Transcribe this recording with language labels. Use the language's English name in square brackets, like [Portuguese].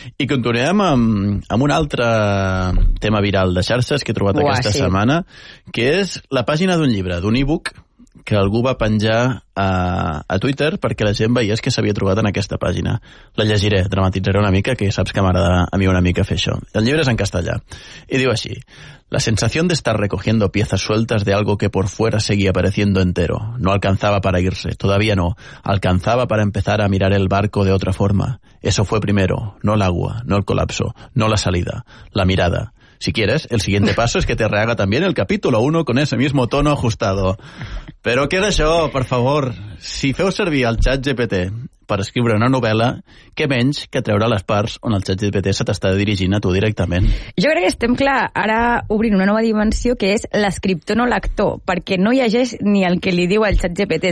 [Catalan] I continuem amb un altre tema viral de xarxes que he trobat aquesta setmana, que és la pàgina d'un llibre, d'un e-book, que algú va penjar a Twitter perquè la gent veia que s'havia trobat en aquesta pàgina. La llegiré, dramatitzaré una mica, que saps que m'agrada a mi una mica fer això. El llibre és en castellà. [Spanish] I diu així: la sensación de estar recogiendo piezas sueltas de algo que por fuera seguía pareciendo entero. No alcanzaba para irse, todavía no. Alcanzaba para empezar a mirar el barco de otra forma. Eso fue primero, no el agua, no el colapso, no la salida, la mirada. Si quieres, el siguiente paso es que te rehaga también el capítulo 1 con ese mismo tono ajustado. [Catalan] Però què és això, per favor? Si feu servir el xat GPT per escriure una novel·la, què menys que treure les parts on el xat GPT se t'està dirigint a tu directament? Jo crec que estem, clar, ara obrint una nova dimensió, que és l'escriptor no l'actor, perquè no llegeix ni el que li diu el xat GPT.